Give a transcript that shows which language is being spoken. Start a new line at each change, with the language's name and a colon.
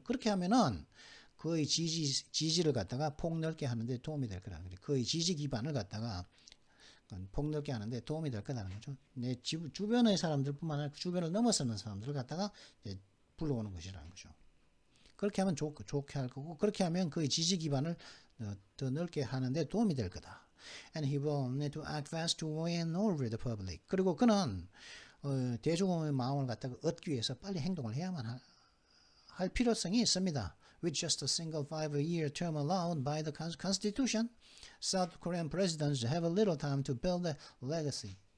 Korean: 그렇게 하면은 그의 지지를 갖다가 폭넓게 하는데 도움이 될 거라는 거죠. 그의 지지 기반을 갖다가 폭넓게 하는데 도움이 될 거라는 거죠. 내 주변의 사람들뿐만 아니라 주변을 넘어서는 사람들을 갖다가 이제 불러오는 것이라는 거죠. 그렇게 하면 좋게 할 거고, 그렇게 하면 그의 지지 기반을 더 넓게 하는데 도움이 될 거다.
English: And he will need to act fast to win over the public.
Korean: 그리고 그는 대중의 마음을 갖다가 얻기 위해서 빨리 행동을 해야만 할 필요성이 있습니다.
English: With just a single 5-year term allowed by the Constitution, South Korean presidents have a little time to build a legacy.